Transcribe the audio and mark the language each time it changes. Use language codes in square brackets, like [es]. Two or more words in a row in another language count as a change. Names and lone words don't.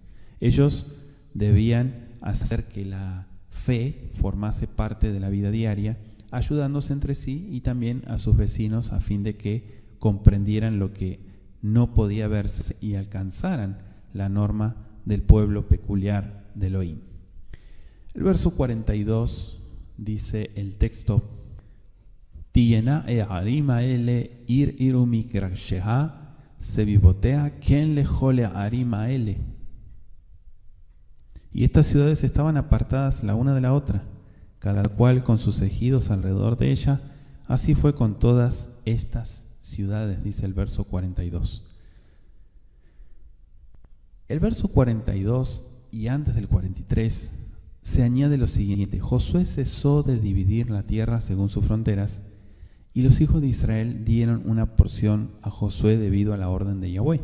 [es] Ellos debían hacer que la fe formase parte de la vida diaria, ayudándose entre sí y también a sus vecinos a fin de que comprendieran lo que no podía verse y alcanzaran la norma del pueblo peculiar de Elohim. El verso 42 dice el texto: [he] תהיינה הערים האלה עיר עיר מגרשיה סביבתיה כן לכל הערים האלה. [es] Y estas ciudades estaban apartadas la una de la otra, cada cual con sus ejidos alrededor de ella. Así fue con todas estas ciudades, dice el verso 42. El verso 42 y antes del 43 se añade lo siguiente: Josué cesó de dividir la tierra según sus fronteras, y los hijos de Israel dieron una porción a Josué debido a la orden de Yahweh.